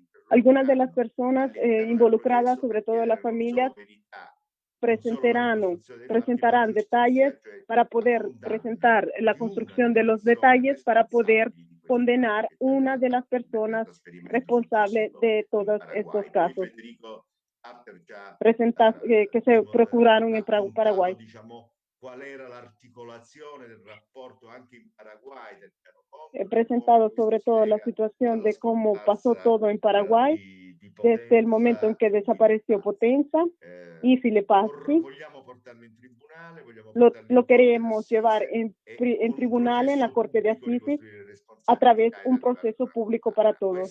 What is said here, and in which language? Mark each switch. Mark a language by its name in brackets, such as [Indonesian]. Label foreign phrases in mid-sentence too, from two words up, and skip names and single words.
[Spanish] Algunas de las personas involucradas, sobre todo las familias, presentarán detalles para poder presentar la construcción de los detalles para poder condenar una de las personas responsables de todos estos casos que se procuraron en Paraguay. [Italian] Qual era l'articolazione del rapporto anche in Paraguay del piano [Spanish] He presentado sobre todo la situación de cómo pasó todo en Paraguay desde el momento en que desapareció Potenza y Filipazzi. Lo queremos llevar en tribunal, en la Corte de Assises, a través de un proceso público para todos.